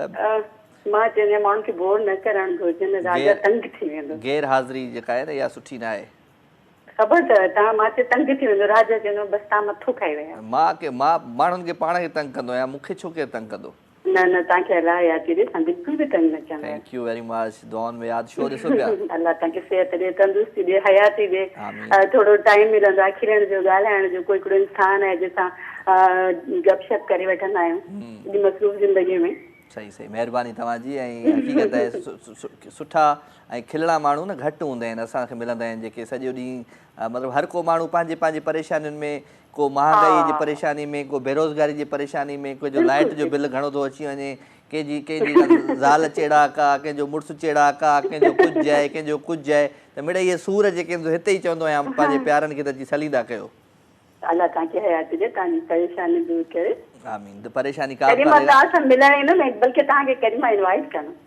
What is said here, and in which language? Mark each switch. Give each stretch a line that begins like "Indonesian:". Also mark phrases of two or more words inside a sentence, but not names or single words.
Sindhi: मां चवंदी आहियां माण्हुनि खे बोर न करणु घुरिजे न राजा तंग थी वेंदो गैर हाज़िरी जेका आहे न इहा सुठी न आहे ख़बर अथव तव्हां मां चयो तंग थी वेंदो राजा चवंदो बसि तव्हां मथो खाई विया मां माण्हुनि खे पाण खे तंग कंदो आहियां मूंखे छो केरु तंग कंदो न न तव्हांखे अलाह यादि ॾे तव्हां बिल्कुलु बि तंग न कंदा
English: thank you very much
Sindhi: दुआउनि में यादि छो ॾिसो पिया अलाह तव्हांखे सिहत ॾे तंदुरुस्ती ॾे हयाती ॾे थोरो टाइम मिलंदो आहे खिलण जो ॻाल्हाइण जो कोई हिकिड़ो इंसानु आहे जंहिंसां गपशप करे वठंदा आहियूं एॾी मसरूफ़ ज़िंदगीअ में सही महिरबानी तव्हांजी ऐं हक़ीक़त आहे सुठा ऐं खिलणा माण्हू न घटि हूंदा आहिनि असांखे मिलंदा आहिनि जेके सॼो ॾींहुं मतिलबु हर को माण्हू पंहिंजे पंहिंजे परेशानियुनि में को महांगाई जी परेशानी में को बेरोज़गारी जी परेशानी में को जो लाइट जो बिल घणो थो अची वञे कंहिंजी ज़ाल चेड़ाक आहे कंहिंजो मुड़ुसु चेड़ाक आहे कंहिंजो कुझु आहे कंहिंजो कुझु आहे त मिड़ई इहे सूर जेके हिते ई चवंदो आहियां पंहिंजे प्यारनि खे त अची सलींदा कयो अलाह तव्हांखे हयात ॾे तव्हांजी परेशानी दूर करे आमीन त परेशानी करीमा तव्हां मिलण ईंदुमि बल्कि तव्हांखे करीमा इनवाइट कंदुमि